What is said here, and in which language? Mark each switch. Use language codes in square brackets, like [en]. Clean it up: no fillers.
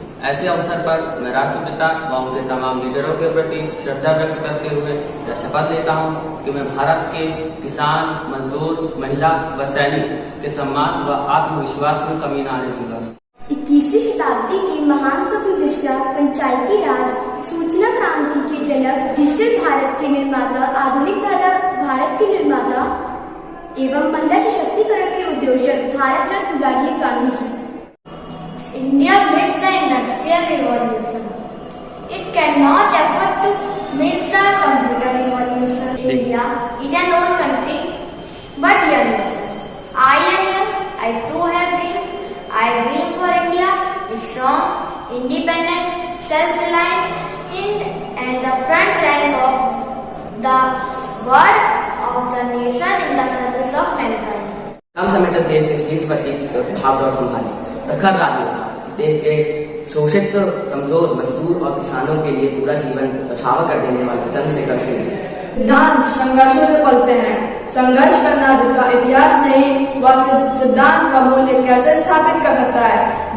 [hi] ऐसे अवसर पर मैं राष्ट्रपिता व उनके तमाम लीडरों के प्रति श्रद्धा व्यक्त करते हुए यह शपथ लेता हूँ कि मैं भारत के किसान, मजदूर, महिला व सैनिक के सम्मान व आत्मविश्वास में कमी न आने दूंगा। 21वीं शताब्दी के महान स्वप्रतिष्ठा पंचायती राज, सूचना क्रांति के जनक, डिजिटल भारत के निर्माता, आधुनिक भारत के निर्माता एवं महिला सशक्तिकरण के उद्योजक Bharat Ratna Rajiv Gandhi ji. [en] India missed the industrial revolution. It cannot afford to miss the computer revolution. India is an old country, but young. I am young. I too have dream. I dream for India, strong, independent, self-reliant, and the front rank of the world of the nation in the service of mankind. [hi] कम समय तक देश के शीर्ष पर भागदौड़ संभाली, प्रखर राज्य था। देश के शोषित, कमजोर, मजदूर और किसानों के लिए पूरा जीवन न्यौछावर कर देने वाले चंद्रशेखर सिंह जी। सिद्धांत संघर्षों से पलते हैं। संघर्ष करना जिसका इतिहास नहीं, वह सिद्धांत का मूल्य कैसे स्थापित कर सकता है।